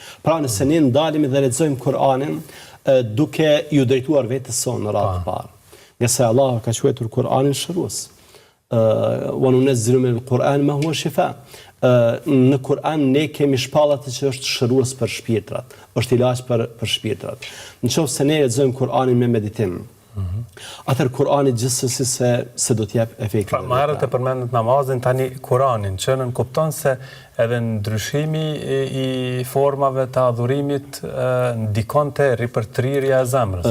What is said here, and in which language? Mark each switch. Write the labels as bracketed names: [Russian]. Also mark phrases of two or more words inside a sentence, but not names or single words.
[Albanian] Pra nëse ne ndalemi dhe lexojmë Kur'anin duke ju drejtuar vetes sonë në radhë të parë. Nga se Allah ka quajtur Kur'anin shërues. [Arabic] وننزل من القرآن ما هو شفاء. [Albanian] Në Kur'an ne kemi shpallat që është shërues për shpirtrat, është ilaç për shpirtrat. Nëse ne lexojmë Kur'anin me meditim, atëherë Kur'ani gjithsesi se do t'jap efekte. Pra, më herët e përmendet namazin, tani Kur'anin, që nën kupton se edhe ndryshimi i formave të adhurimit ndikon te ripërtrirja e zemrës.